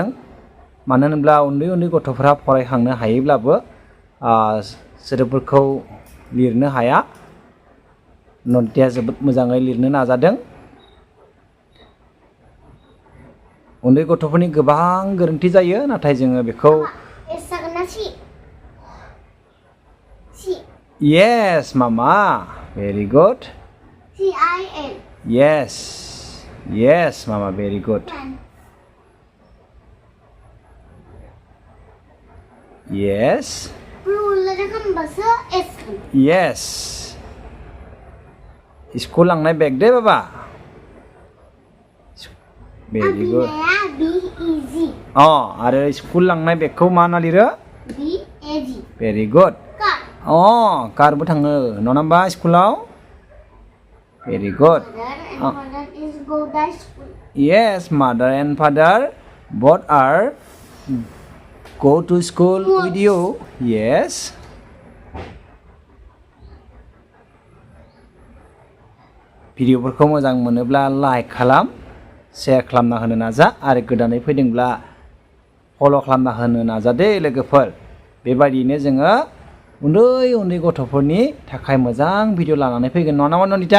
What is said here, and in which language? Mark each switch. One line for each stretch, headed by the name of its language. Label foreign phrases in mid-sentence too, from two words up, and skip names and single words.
Bodo: मानो होनोब्ला उन्दै उन्दै गथ'फोरा फरायखांनो हायोब्लाबो सोदोबफोरखौ लिरनो हाया। नन्दिताया जोबोद मोजाङै लिरनो नाजादों। उन्दै गथ'फोरनि गोबां गोरोन्थि जायो नाथाय जोङो बेखौ जागोन ना सि?
English: Yes mama, very good. CIN. Yes mama, very good. Yes.
Bodo: Yes. School लांनाय बेग दे बाबा.
English: Very good.
Bodo: आरो स्कुल लांनाय बेगखौ मा होनना लिरो?
English: BAG. Very good.
Bodo: कारबो थाङो नङा होनबा स्कुलाव?
English: Very good. Yes, mother and father both are go to school with you. Yes.
Bodo: भिडिअफोरखौ मोजां मोनोब्ला लाइक खालाम, शेयार खालामना होनो नाजा आरो गोदानै फैदोंब्ला फल' खालामना होनो नाजा दे लोगोफोर। बेबायदियैनो जोङो उन्दै उन्दै गथ'फोरनि थाखाय मोजां भिडिअ लानानै फैगोन नङा नामा नन्दिता?